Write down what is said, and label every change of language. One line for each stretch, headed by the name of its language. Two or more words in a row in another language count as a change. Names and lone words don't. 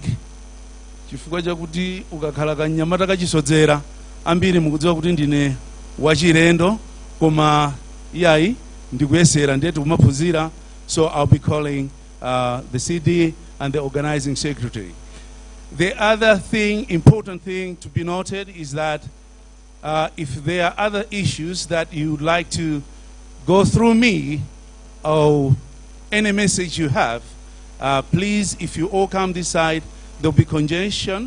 Nyanja: Chifukwa chakuti ukakhala kanyamata kachisodzera ambiri mukudziwa kuti ndine wachilendo koma iyayi ndikuyesera ndeti kumaphunzira.
English: So I'll be calling the CD and the organizing secretary. The other important thing to be noted is that if there are other issues that you would like to go through me or any message you have, please, if you all come this side, there'll be congestion.